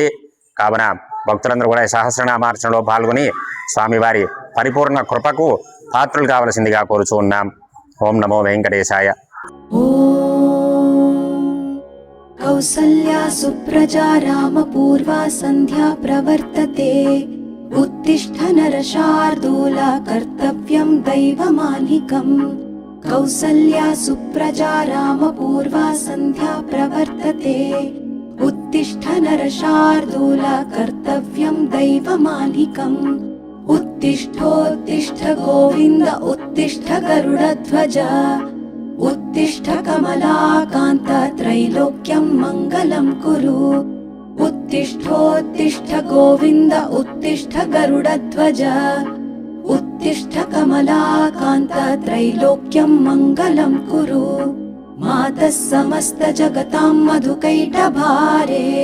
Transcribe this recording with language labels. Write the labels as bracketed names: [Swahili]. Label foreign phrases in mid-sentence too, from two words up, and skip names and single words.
[Telugu] కావున భక్తులందరూ కూడా సహస్రనామార్చనలో పాల్గొని స్వామివారి పరిపూర్ణ కృపకు పాత్రులు కావలసిందిగా కోరుచూ ఉన్నాం. [Sanskrit] ఓం నమో వెంకటేశాయ. కౌసల్యా సుప్రజా రామ పూర్వా సంధ్యా ప్రవర్తతే उत्तिष्ठ नरशार्दूला कर्तव्यं दैवमालिकम् कौसल्या सुप्रजा रामपूर्वा सन्ध्या प्रवर्तते उत्तिष्ठ नरशार्दूला कर्तव्यं दैवमालिकम् उत्तिष्ठोत्तिष्ठ गोविन्द उत्तिष्ठ गरुडध्वज उत्तिष्ठ कमलाकान्त त्रैलोक्यं मङ्गलं कुरु उत्तिष्ठोत्तिष्ठ गोविन्द उत्तिष्ठ गरुडध्वज उत्तिष्ठ कमलाकान्त त्रैलोक्यं मङ्गलं कुरु मातः समस्त जगतां मधुकैटभारे